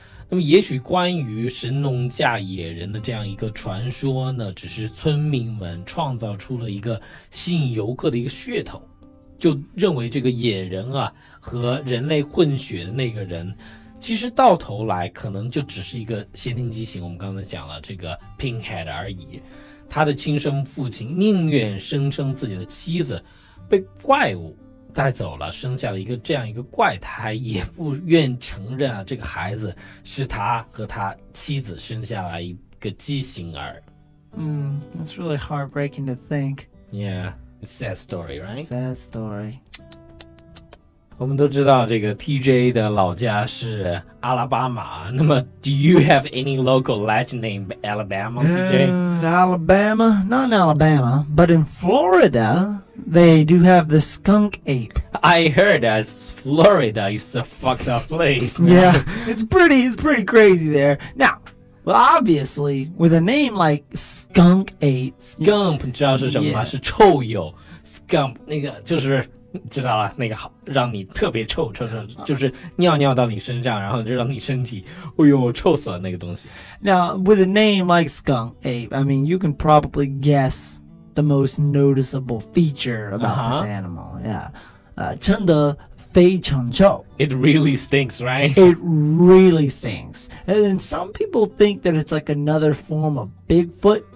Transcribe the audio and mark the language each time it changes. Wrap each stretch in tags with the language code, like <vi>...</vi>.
<zh>那么也许关于神农架野人的这样一个传说呢，只是村民们创造出了一个吸引游客的一个噱头，就认为这个野人啊和人类混血的那个人，其实到头来可能就只是一个先天畸形，我们刚才讲了这个 pinhead 而已。他的亲生父亲宁愿声称自己的妻子被怪物带走了，生下了这样一个怪胎，也不愿承认啊这个孩子是他和他妻子生下来一个畸形儿。</zh> <en>That's really heartbreaking to think. Yeah, it's a sad story, right? Sad story.</en> <zh>我们都知道这个 TJ 的老家是阿拉巴马，那么</zh> <en>do you have any local legend named Alabama, TJ? Alabama? Not in Alabama, but in Florida, they do have the skunk ape. I heard that Florida is a fucked up place. Yeah, it's pretty crazy there. Now, well, obviously, with a name like skunk ape,</en> <zh>Skunk 你知道是什么吗？</zh> <en>Yeah.</en> <zh>是臭鼬 Skunk 那个就是知道了，那个好让你特别臭，就是尿到你身上，然后就让你身体臭死了那个东西。</zh> <en>now with a name like skunk ape, I mean, you can probably guess the most noticeable feature about this animal. Yeah,</en> <zh>真的非常臭.</zh> <en>It really stinks, right? It really stinks. And some people think that it's like another form of Bigfoot.</en>